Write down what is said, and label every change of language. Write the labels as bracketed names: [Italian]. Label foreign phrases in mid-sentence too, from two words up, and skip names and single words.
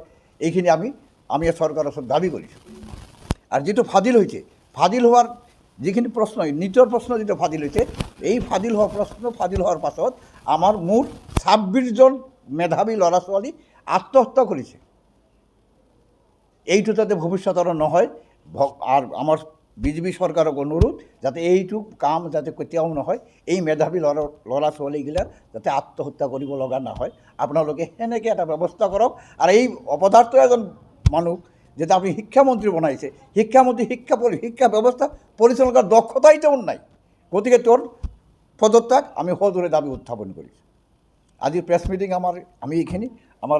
[Assamese] এইখিনি আমি চৰকাৰৰ ওচৰত দাবী কৰিছোঁ। আৰু যিটো ফাদিল হৈছে, ফাদিল হোৱাৰ যিখিনি প্ৰশ্ন, নিটৰ প্ৰশ্ন যিটো ফাদিল হৈছে, এই ফাদিল হোৱাৰ পাছত আমাৰ মুঠ 26 জন মেধাৱী ল'ৰা ছোৱালী আত্মহত্যা কৰিছে। এইটো যাতে ভৱিষ্যত আৰু নহয়, [Bangla] আর আমার [Assamese] বিজেপি সরকারক অনুরোধ যাতে এইটো কাম যাতে কেতিয়াও নহয়, এই মেধাবী ল'ৰা ছোৱালীগিলাৰ যাতে আত্মহত্যা কৰিব লগা নহয়। আপোনালোকে সেনেকৈ এটা ব্যৱস্থা কৰক। আৰু এই অপদাৰ্থ এজন মানুহ [Bangla] যেটা আপনি [Assamese] শিক্ষামন্ত্রী বনাইছে, শিক্ষামন্ত্রী শিক্ষা ব্যৱস্থা পরিচালনার দক্ষতাই তেমন নাই। গতিকে তোর পদত্যাগ আমি সজোৰে দাবী উত্থাপন কৰিছোঁ। আজি প্ৰেছ মিটিং আমি এইখিনি